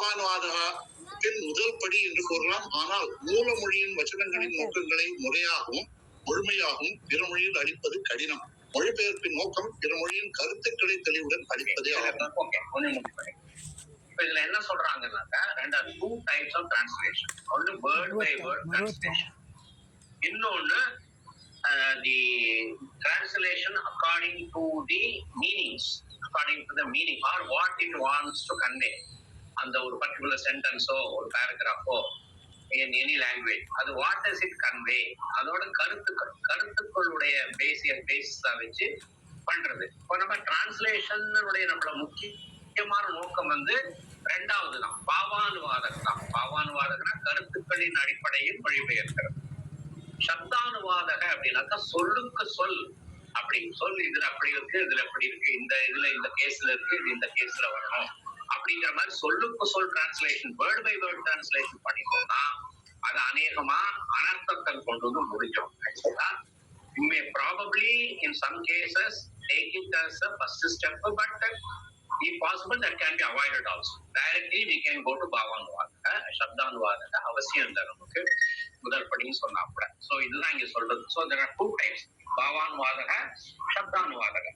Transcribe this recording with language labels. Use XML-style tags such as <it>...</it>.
<ta>பாவானுவாதத்தின் முதல் படி என்று கூறலாம். ஆனால் மூல மொழியின் வசனங்களின் நோக்கங்களை முறையாகவும் முழுமையாகவும் பிற மொழியில் அளிப்பது கடினம். மொழிபெயர்ப்பின் நோக்கம் பிற மொழியின் கருத்துக்களை தெளிவுடன் அளிப்பதே ஆகும். இதுல என்ன சொல்றாங்கன்னாக்கா,</ta> <en>two types of translation.</en> <ta>ஒன்னு</ta> <en>word by word translation,</en> <ta>இன்னொன்னு</ta> <en>the translation according to the meanings, according to the meaning or what it wants to convey.</en> <ta>அந்த ஒரு particular sentence ஓ ஒரு paragraph O</ta> <en>in any language,</en> <ta>அது</ta> <en>what does it convey,</en> <ta>அதோட கருத்துக்களுடைய பேசிஸா வச்சு பண்றது. இப்போ நம்ம டிரான்ஸ்லேஷன் நம்மள முக்கியமான நோக்கம் ரெண்டாவது தான், பாவானுவாதகம் தான். பாவானுவாதகம்னா கருத்துக்களின் அடிப்படையில் மொழிபெயர்க்கிறது. சப்தானுவாதக அப்படின்னாக்கா சொல்லுக்கு சொல் அப்படி சொல், இதுல அப்படி இருக்கு, இதுல அப்படி இருக்கு, இந்த இதுல இந்த கேஸ்ல இருக்கு, இது இந்த கேஸ்ல வரணும் அப்படிங்கிற மாதிரி சொல்லுக்கு சொல் translation, word by word translation பண்ணிட்டோம்னா அது அநேகமா அனர்த்தத்தை கொண்டு வந்து முடிஞ்சிடும்.</ta> <en>ஆக்சுவலா you may probably in some cases take it as a first step, but if possible that can be avoided also. Directly we can go to</en> <ta>பாவானுவாதக, சப்தானுவாதக அவசியம் இல்லை நமக்கு முதல் படின்னு சொன்னாப்புல. சோ இதுதான் இங்க சொல்றது.</ta> <en>So there are two types, பாவானுவாதக, சப்தானுவாதக.</en>